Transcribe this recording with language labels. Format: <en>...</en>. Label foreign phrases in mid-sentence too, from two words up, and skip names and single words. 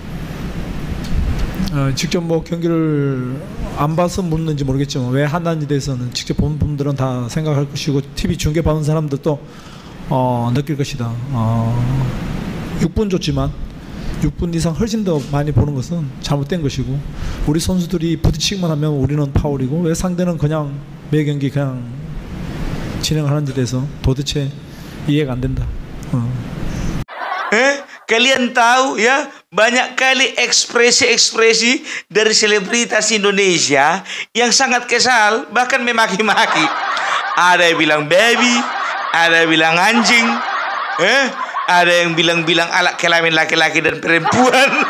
<ko>직접 뭐 경기를 안 봐서 묻는지 모르겠지만 왜 하나인지 대해서는 직접 본 분들은 다 생각할 것이고 TV 중계 받는 사람들도 느낄 것이다. 6분 줬지만 6분 이상 훨씬 더 많이 보는 것은 잘못된 것이고 우리 선수들이 부딪히기만 하면 우리는 파울이고 왜 상대는 그냥 매 경기 그냥 진행하는지 대해서 도대체 이해가 안 된다.</ko> <id>Kalian tahu ya, banyak kali ekspresi-ekspresi dari selebritas Indonesia yang sangat kesal, bahkan memaki-maki. Ada yang bilang baby, ada yang bilang anjing, ada yang bilang alat kelamin laki-laki dan perempuan.</id>